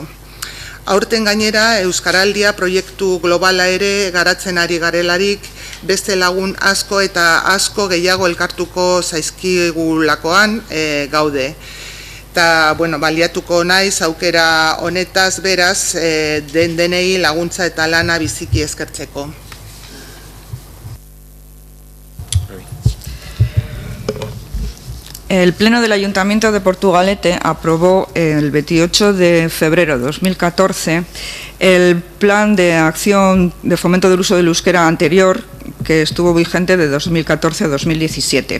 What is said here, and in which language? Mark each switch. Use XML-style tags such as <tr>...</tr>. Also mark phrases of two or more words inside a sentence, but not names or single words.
<eu>Aurten gainera, Euskaraldia proiektu globala ere garatzen ari garelarik, beste lagun asko eta asko gehiago elkartuko zaizkigulakoan gaude. Eta, baliatuko naiz aukera honetaz beraz, denei laguntza eta lana biziki eskertzeko.</eu> <es>El Pleno del Ayuntamiento de Portugalete aprobó el 28 de febrero de 2014 el Plan de Acción de Fomento del Uso del Euskera anterior, que estuvo vigente de 2014 a 2017.</es>